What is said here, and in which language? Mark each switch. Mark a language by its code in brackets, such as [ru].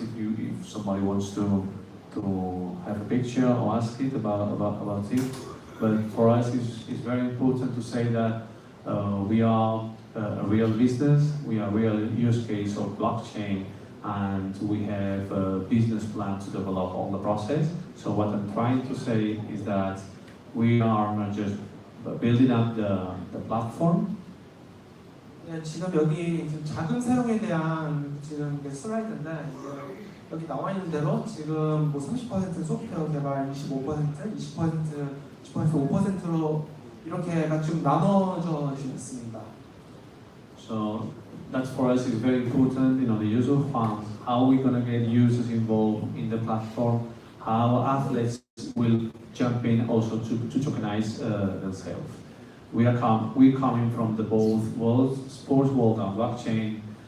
[en] If somebody wants to have a picture or ask it about it, but for us it's very important to say that we are a real business, we are a real use case of blockchain, and we have a business plan to develop all the process. So what I'm trying to say is that we are not just building up the platform. [ko] 네, 지금 여기 지금 자금 사용에 대한 지금 슬라이드인데 여기 나와 있는 대로 지금 뭐 30% 소프트웨어 개발, 25%, 20%, 5%로 이렇게가 좀 나눠져 있습니다. [en] So that's for us is very important. You know, the use of funds, how we're gonna get users involved in the platform, how athletes will jump in also to tokenize themselves. We're coming from the both worlds, sports world and blockchain.